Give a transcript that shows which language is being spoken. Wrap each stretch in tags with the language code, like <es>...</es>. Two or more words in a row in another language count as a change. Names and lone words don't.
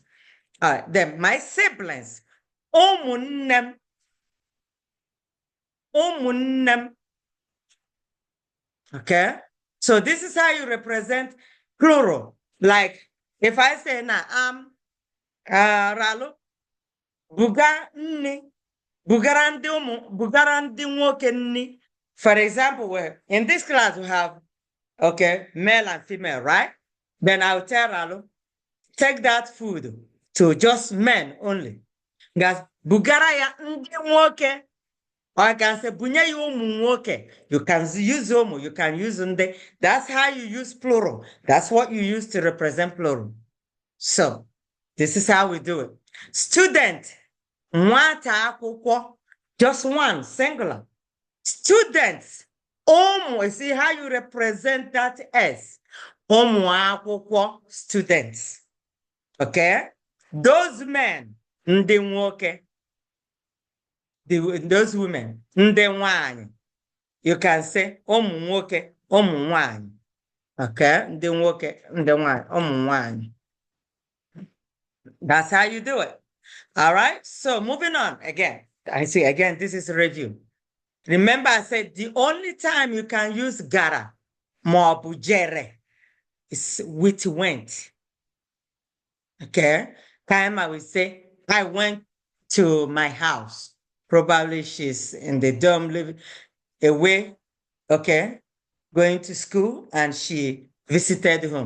<en>All right, then my siblings.</en> <ig>Omunnem. Omunnem.</ig> <en>Okay? So this is how you represent plural. Like if I say now, Ralo,</en> <ig>buga nni, bugara ndị nwoke nni.</ig> <en>For example, in this class we have, okay, male and female, right? Then I'll tell Ralo, take that food to just men only. Guys,</en> <ig>bugara ya ndị nwoke.</ig> <en>Or I can say,</en> <ig>bunye ya ụmụ nwoke.</ig> <en>You can use ụmụ, you can use nde. That's how you use plural. That's what you use to represent plural. So, this is how we do it. Student,</en> <ig>nwata akwụkwọ,</ig> <en>just one, singular. Students, ụmụ, see how you represent that S.</en> <ig>Ụmụ akwụkwọ,</ig> <en>students. Okay? Those men,</en> <ig>ndị nwoke.</ig> <en>Those women,</en> <ig>ndị nwanyị.</ig> <en>You can say</en> <ig>ụmụ nwoke, ụmụ nwanyị. Okay, ndị nwoke, ndị nwanyị, ụmụ nwanyị.</ig> <en>That's how you do it. All right, so moving on again. I see, again, this is a review. Remember, I said the only time you can use</en> <ig>gara, maọbụ jere,</ig> <en>is with went. Okay, time I will say, I went to my house. Probably she's in the dorm living away, okay, going to school, and she visited home.</en>